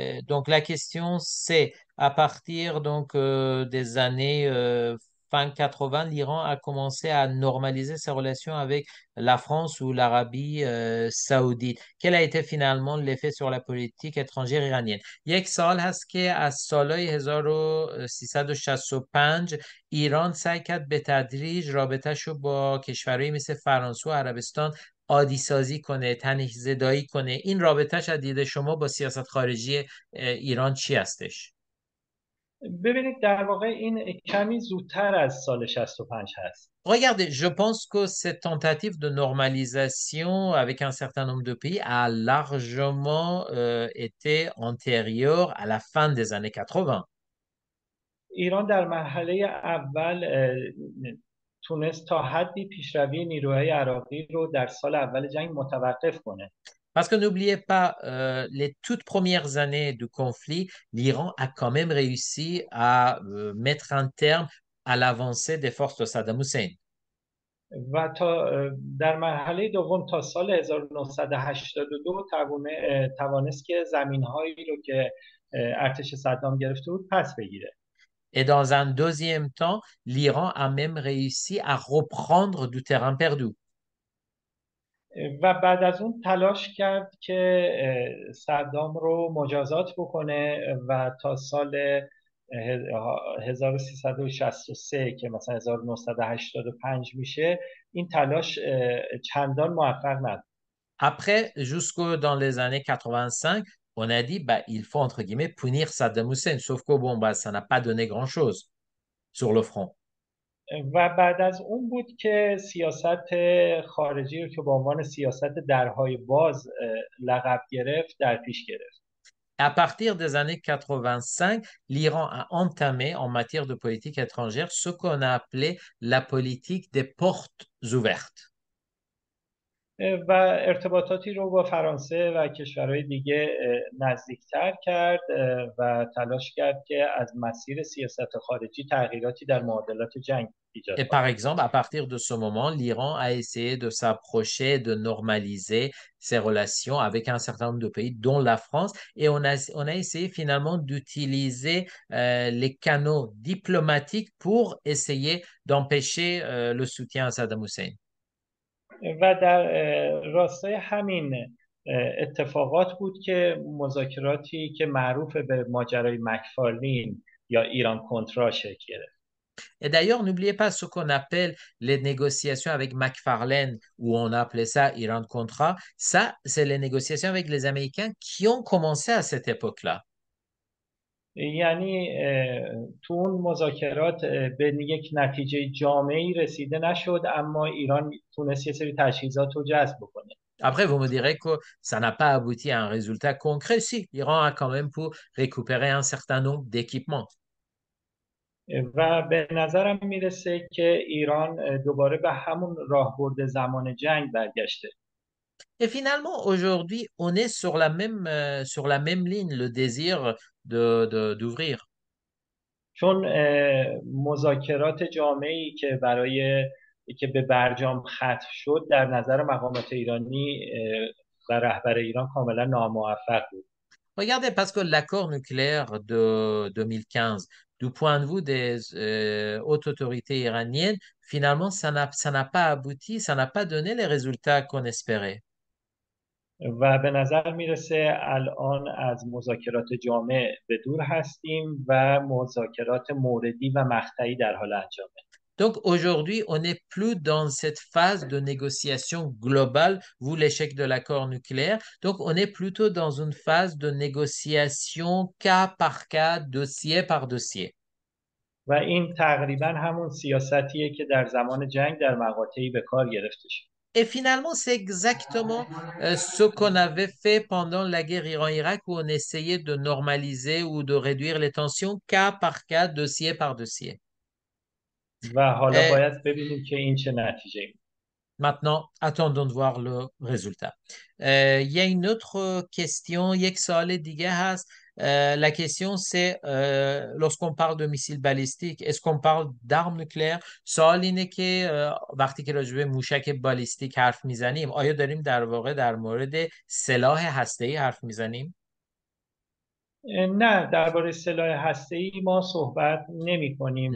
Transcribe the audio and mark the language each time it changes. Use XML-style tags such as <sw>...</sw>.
<fr>Donc la question c'est à partir donc des années fin 80, l'Iran a commencé à normaliser ses relations avec la France ou l'Arabie saoudite. Quel a été finalement l'effet sur la politique étrangère iranienne؟</fr> <fa>یک سال هست که از سالهای 1365 ایران سعی کرد به تدریج رابطهش رو با کشورهایی مثل فرانسه و عربستان عادی سازی کنه، تنش زدایی کنه. این رابطهش از دید شما با سیاست خارجی ایران چی هستش؟ ببینید در واقع این کمی زودتر از سال 65 هست.</fa> <fr>Regardez, je pense que cette tentative de normalisation avec un certain nombre de pays a largement été antérieure à la fin des années 80.</fr> <fa>ایران در مرحله اول تونست تا حدی پیشروی نیروهای عراقی رو در سال اول جنگ متوقف کنه.</fa> <fr>Parce que n'oubliez pas, les toutes premières années du conflit, l'Iran a quand même réussi à mettre un terme à l'avancée des forces de Saddam Hussein.</fr> <fa>و تا در مرحله دوم تا سال 1982 توانست که زمینهایی رو که ارتش صدام گرفته بود پس بگیره.</fa> <fr>Et dans un deuxième temps, l'Iran a même réussi à reprendre du terrain perdu.</fr> <fa>و بعد از اون تلاش کرد که صدام رو مجازات بکنه و تا سال 1363 که مثلا 1985 میشه این تلاش چندان موفق نبود.</fa> <fr>Après, jusque dans les années 85, on a dit, bah, il faut, entre guillemets, punir Saddam Hussein. Sauf que, bon, bah, ça n'a pas donné grand-chose sur le front.</fr> <fa>و بعد از اون بود که سیاست خارجی رو که به عنوان سیاست درهای باز لقب گرفت در پیش گرفت.</fa> <fr>À partir des années 85, l'Iran a entamé en matière de politique étrangère ce qu'on a appelé la politique des portes ouvertes.</fr> <fa>و ارتباطاتی رو با فرانسه و کشورهای دیگه نزدیکتر کرد و تلاش کرد که از مسیر سیاست خارجی تغییراتی در معادلات جنگ ایجاد</fa> <fr>Et par exemple, à partir de ce moment, l'Iran a essayé de s'approcher, de normaliser ses relations avec un certain nombre de pays, dont la France, et on a essayé finalement d'utiliser les canaux diplomatiques pour essayer d'empêcher le soutien à Saddam Hussein.</fr> <fa>و در راستای همین اتفاقات بود که مذاکراتی که معروف به ماجرای مکفارلین یا ایران کنترا شکل گرفت.</fa> <fr>Et d'ailleurs, n'oubliez pas ce qu'on appelle les négociations avec McFarlane, où on appelait ça Iran-Contra. Ça, c'est les négociations avec les Américains qui ont commencé à cette époque-là.</fr> <fa>یعنی تو اون مذاکرات به یک نتیجه جامعی رسیده نشد اما ایران تونست یه سری تجهیزات رو جذب بکنه.</fa> <fr>Après, vous me direz que ça n'a pas abouti à un résultat concret. Si, l'Iran a quand même pu récupérer un certain nombre d'équipements.</fr> <fa>و به نظرم میرسه که ایران دوباره به همون راهبرد زمان جنگ برگشته.</fa> <fr>Et finalement, aujourd'hui, on est sur la même ligne, le désir d'ouvrir.</fr> <fa>چون مذاکرات جامعی که که به برجام ختم شد در نظر مقامات ایرانی و رهبر ایران کاملا ناموفق بود.</fa> <fr>Regardez, parce que l'accord nucléaire de 2015, du point de vue des hautes autorités iraniennes, finalement, ça n'a pas abouti, ça n'a pas donné les résultats qu'on espérait.</fr> <fa>و به نظر میرسه الان از مذاکرات جامع به دور هستیم و مذاکرات موردی و مقطعی در حال انجامه.</fa> <fr>Donc aujourd'hui, on n'est plus dans cette phase de négociation globale, vous l'échec de l'accord nucléaire. Donc on est plutôt dans une phase de négociation cas par cas, dossier par dossier.</fr> <fa>و این تقریبا همون سیاستیه که در زمان جنگ در مقاطعی به کار گرفته شد.</fa> <fr>Et finalement, c'est exactement ce qu'on avait fait pendant la guerre Iran-Irak où on essayait de normaliser ou de réduire les tensions cas par cas, dossier par dossier.</fr> <fa>و حالا</fa> <fr>Et</fr> <fa>باید ببینیم که این چه نتیجه میده.</fa> <fr>maintenant, attendons de voir le résultat. Il y a une autre question,</fr> <fa>یک سوال دیگه هست.</fa> <fr>La question c'est, lorsqu'on parle de missiles balistiques, est-ce qu'on parle d'armes nucléaires؟</fr> <fa>سوال اینه که وقتی که راجع به موشک بالیستیک حرف میزنیم آیا داریم در واقع در مورد سلاح هسته‌ای حرف میزنیم؟ نه درباره سلاح هسته‌ای ما صحبت نمی کنیم</fa>